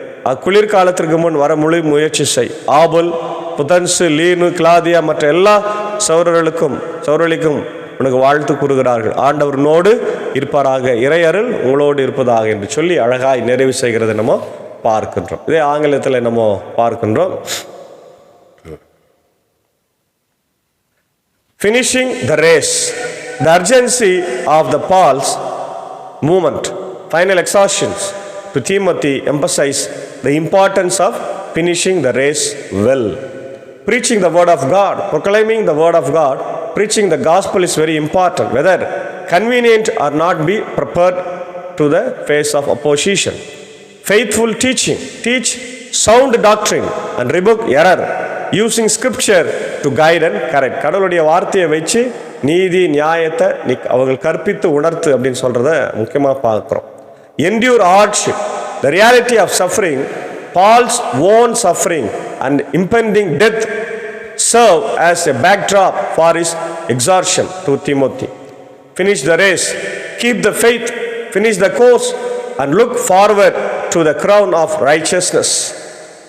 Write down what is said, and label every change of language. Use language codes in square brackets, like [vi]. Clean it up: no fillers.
[ta] அக்குளிர்காலத்திற்கு முன் வர முழு முயற்சி செய். ஆபுல், புதன்சு, லீனு, கிளாதியா மற்ற எல்லா சௌரலிக்கும் உனக்கு வாழ்த்து கூறுகிறார்கள். ஆண்டவர்னோடு இருப்பாராக, இறையருள் உங்களோடு இருப்பதாக என்று சொல்லி அழகாய் நிறைவு செய்கிறத நம்ம பார்க்கின்றோம். இதே ஆங்கிலத்தில் நம்ம பார்க்கின்றோம். [en] finishing the race, the urgency of the Paul's movement, final exhortations to Timothy emphasize the importance of finishing the race well. Preaching the word of God, proclaiming the word of God, preaching the gospel is very important, whether convenient or not, be prepared to the face of opposition. Faithful teaching, teach sound doctrine and rebuke error, using scripture to guide and correct. [ta] கடவுளுடைய வார்த்தையை வச்சு நீதி நியாயத்தை அவர்கள் கற்பித்து உணர்த்து அப்படின்னு சொல்றத முக்கியமாக பார்க்குறோம். [en] Endure hardship, the reality of suffering, Paul's own suffering and impending death serve as a backdrop for his exhortation to Timothy. Finish the race, keep the faith, finish the course, and look forward to the crown of righteousness.